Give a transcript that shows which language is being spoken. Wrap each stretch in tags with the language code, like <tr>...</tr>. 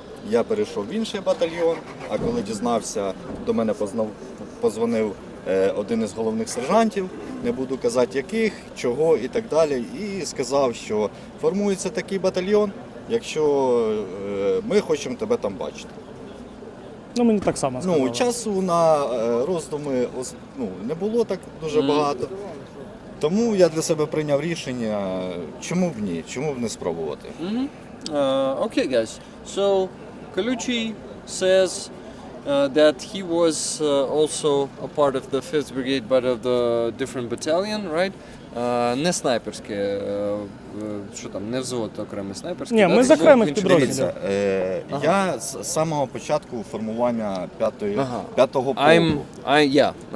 <uk>Я перейшов в інший батальйон, а коли дізнався, до мене позвонив один із головних сержантів, не буду казати яких, чого і так далі, і сказав, що формується такий батальйон, якщо ми хочемо тебе там бачити. Мені так само сказали. Часу на роздуми не було так дуже багато, тому я для себе прийняв рішення, чому б ні, чому б не спробувати.</uk> <en>Okay, guys. So Kolyuchii says that he was also a part of the 5th Brigade, but of the different battalion, right?</en> <uk>Не снайперське, що там, не взвод окремий снайперський. Ні, ми з окремих підрозділів. Я з самого початку формування 5-го полку.</uk>